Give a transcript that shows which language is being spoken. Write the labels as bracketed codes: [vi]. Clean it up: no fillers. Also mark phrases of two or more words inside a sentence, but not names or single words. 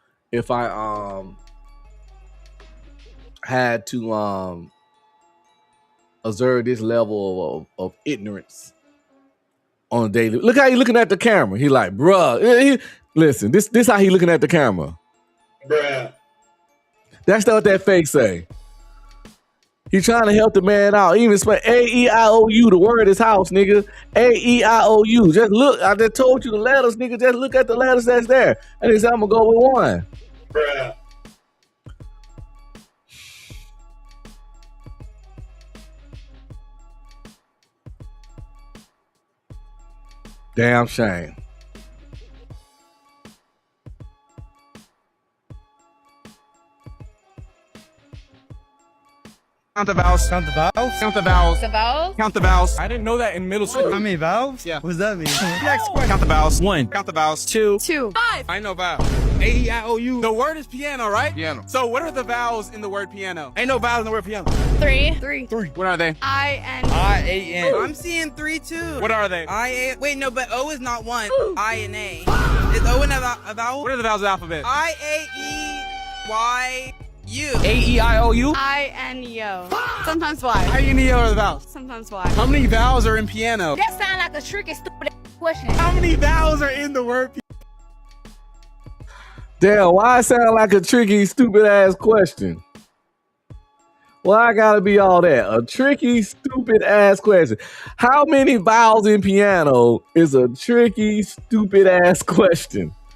[en] if I had to observe this level of ignorance on a daily. Look how he looking at the camera. He like, bruh. Listen, this how he looking at the camera. Bruh. That's not what that fake say. He trying to help the man out. Even spell A-E-I-O-U. The word is house, nigga. A-E-I-O-U. Just look. I just told you the letters, nigga. Just look at the letters that's there. And he said, I'm gonna go with one. Bruh. Damn shame. Count the vowels. Count the vowels? Count the vowels. The vowels? Count the vowels. I didn't know that in middle school. How many vowels? Yeah. What does that mean? Next question. Count the vowels. 1. Count the vowels. 2. 2. 5. I know vowels. A-E-I-O-U. The word is piano, right? Piano. So what are the vowels in the word piano? Ain't no vowels in the word piano. 3. 3. What are they? I-N. I-A-N. I'm seeing 3 too. What are they? I-A. Wait, no, but O is not 1. I and A. Is O in a vowel? What are the vowels of the alphabet? I-A-E-Y-U. A-E-I-O-U? I-N-E-O. Sometimes Y. I-N-E-O are the vowels. Sometimes Y. How many vowels are in piano? That sound like a tricky, stupid question. How many vowels are in the word piano? Damn, why it sound like a tricky, stupid ass question? Why I gotta be all that? A tricky, stupid ass question. How many vowels in piano is a tricky, stupid ass question?